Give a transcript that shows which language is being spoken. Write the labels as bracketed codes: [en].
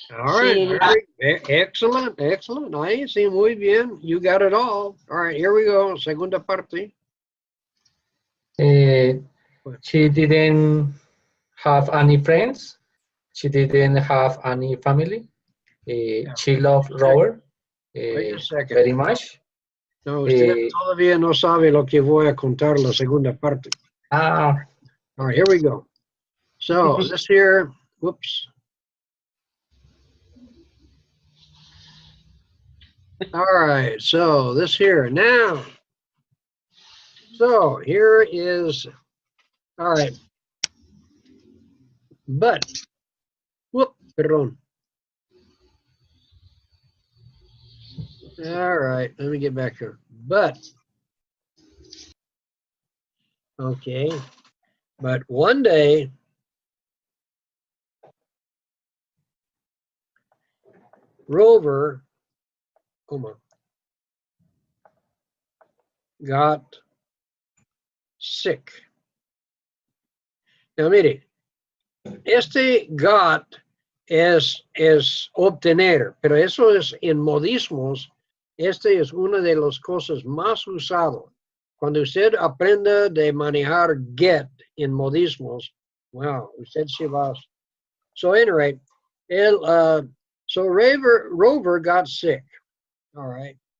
[en] All right, excellent, excellent. [es] Ahí sí, muy bien. [en] You got it all. All right, here we go. [es] Segunda parte. [en] She didn't have any friends. She didn't have any family. She loved Robert Wait a second. very much. [es] No, usted todavía no sabe lo que voy a contar la segunda parte. Ah, [en] All right, here we go. So this here, whoops. All right, so this here now. So here is, all right. But, whoop, [es] perdón. [en] All right, let me get back here. But, okay. But one day, Rover, come on, got sick. [es] Now, mire, este got es obtener, pero eso es en modismos. Este es una de las cosas más usadas. Cuando usted aprenda de manejar get en modismos, wow, usted se va. [en] So anyway, so Rover got sick. All right.